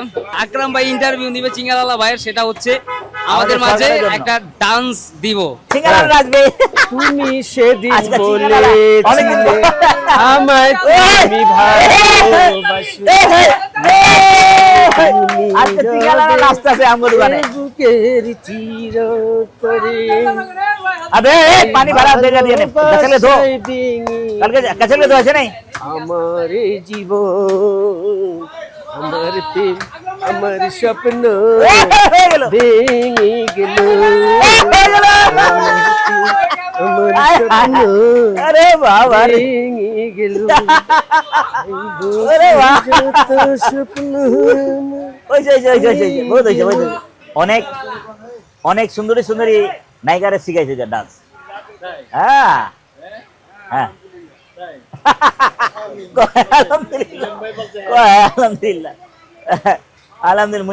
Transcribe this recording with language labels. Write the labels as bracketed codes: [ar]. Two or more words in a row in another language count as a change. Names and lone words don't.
[bn] আকরাম ভাই ইন্টারভিউ নিবে চিঙ্গালালা ভাইয়ের, সেটা হচ্ছে আমাদের মাঝে একটা ডান্স দিব। চিঙ্গালালা নাচবে। তুমি সেদিন বলেছিলে আমায় তুমি ভালোবাসো, আজকে চিঙ্গালালা নাচতেছে আমার দোকানে। বুকের চির করে [hi] अबे पानी भरा दे दिया ने कचले धो कल के कचले धो ऐसे नहीं। [bn] আমার জীবন আমার প্রেম আমার স্বপ্ন ভেঙে গেল আমার স্বপ্ন [hi] अरे बाबा रे [bn] ভেঙে গেল [hi] अरे वाह [bn] স্বপ্ন। ওইছে বহুত হইছে। অনেক অনেক সুন্দরী সুন্দরী নায়িকারে শিখাইছে যে ডান্স। হ্যাঁ হ্যাঁ [ar] الحمد لله الحمد لله.